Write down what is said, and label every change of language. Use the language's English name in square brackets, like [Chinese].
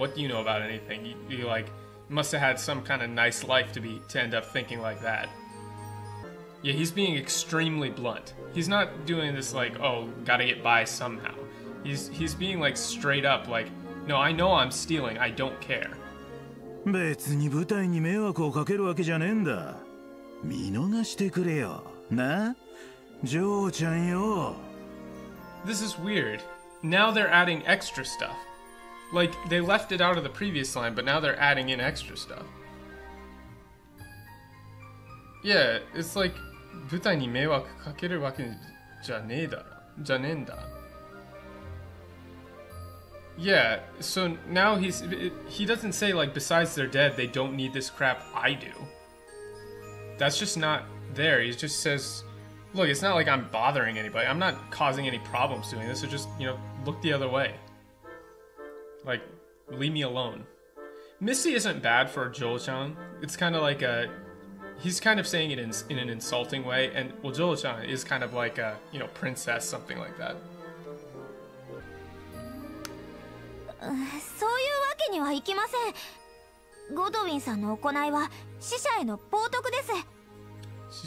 [English] What do you know about anything? You like must have had some kind of nice life to end up thinking like that. Yeah, he's being extremely blunt. He's not doing this like, oh, gotta get by somehow. He's being like straight up like, no, I know I'm stealing. I don't care. [Japanese] 別に舞台に迷惑をかけるわけじゃねえんだ。見逃してくれよ。な？ジョーちゃんよ。 [English] This is weird. Now they're adding extra stuff. Like, they left it out of the previous line, but now they're adding in extra stuff. Yeah, it's like, [Japanese] 舞台に迷惑かけるわけじゃねえんだ。 [English] Yeah, so now he doesn't say like, besides they're dead, they don't need this crap, I do. That's just not there. He just says, look, it's not like I'm bothering anybody. I'm not causing any problems doing this. So just, you know, look the other way. Like, leave me alone. Missy isn't bad for Joel-chan. It's kind of like he's kind of saying it in an insulting way. And, well, Joel-chan is kind of like a, you know, princess, something like that. [Japanese] そういうわけにはいきません。ゴドウィンさんの行いは死者への冒涜です。